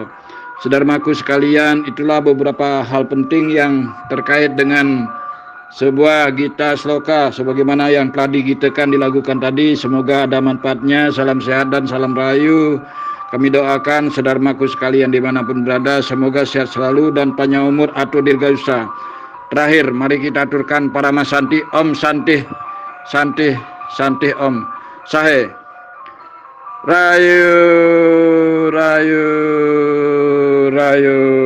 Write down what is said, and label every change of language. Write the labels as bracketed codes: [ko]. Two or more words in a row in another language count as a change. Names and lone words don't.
[id] Saudaraku sekalian, itulah beberapa hal penting yang terkait dengan sebuah gita sloka sebagaimana yang telah digitakan dilakukan tadi. Semoga ada manfaatnya. Salam sehat dan salam rahayu. Kami doakan saudaraku sekalian dimanapun berada, semoga sehat selalu dan panjang umur atau dirgayusa. Terakhir, mari kita aturkan para masanti. [sa] Om Santi, Santi, Santi Om. [id] Sahe. Rayu, Rayu, Rayu.